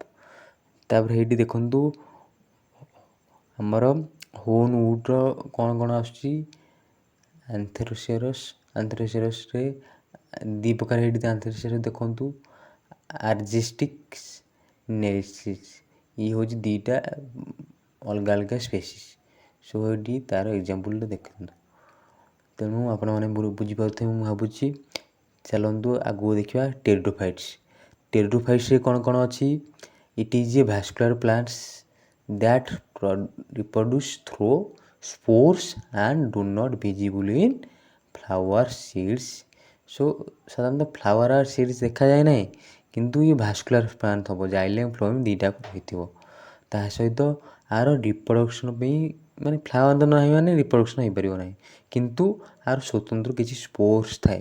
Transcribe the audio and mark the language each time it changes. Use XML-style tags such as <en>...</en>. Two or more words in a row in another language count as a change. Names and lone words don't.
<or>ତାପରେ ହେଇଠି ଦେଖନ୍ତୁ ଆମର ହୋର୍ନଉଡ଼୍ର କ'ଣ କ'ଣ ଆସୁଛି, ଆନ୍ଥେରୋସିରସ୍ରେ ଦୁଇ ପ୍ରକାର ହେଇଠି ଆନ୍ଥେରୋସିରସ୍ ଦେଖନ୍ତୁ, ଆର୍ଜିଷ୍ଟିକ୍ସ ନେରିସିସ୍, ଇଏ ହେଉଛି ଦୁଇଟା ଅଲଗା ଅଲଗା ସ୍ପେସିସ୍। ସୋ ଏଇଠି ତା'ର ଏକ୍ଜାମ୍ପଲ୍ଟା ଦେଖନ୍ତୁ। ତେଣୁ ଆପଣମାନେ ବୁଝିପାରୁଥିବେ ମୁଁ ଭାବୁଛି। ଚାଲନ୍ତୁ ଆଗକୁ ଦେଖିବା ଟେରିଡୋଫାଇଟ୍ସ। ଟେରିଡୋଫାଇଟ୍ସରେ କ'ଣ କ'ଣ ଅଛି?</or> <en>It is a vascular plants that reproduce through spores and do not visible in flower seeds।</en> <or>ସୋ ସାଧାରଣତଃ ଫ୍ଲାୱାର ଆଉ ସିଡ୍ସ ଦେଖାଯାଏ ନାହିଁ, କିନ୍ତୁ ଇଏ ଭାସ୍କୁଲାର ପ୍ଲାଣ୍ଟ ହେବ,</or> <en>xylem phloem</en> <or>ଦୁଇଟାକୁ ରହିଥିବ। ତା ସହିତ ଆର ରିପ୍ରଡକ୍ସନ୍ ପାଇଁ ମାନେ ଫ୍ଲାୱାର ତ ନାହିଁ ମାନେ ରିପ୍ରଡକ୍ସନ୍ ହେଇପାରିବ ନାହିଁ, କିନ୍ତୁ ଆର ସ୍ୱତନ୍ତ୍ର କିଛି ସ୍ପୋର୍ସ ଥାଏ।</or>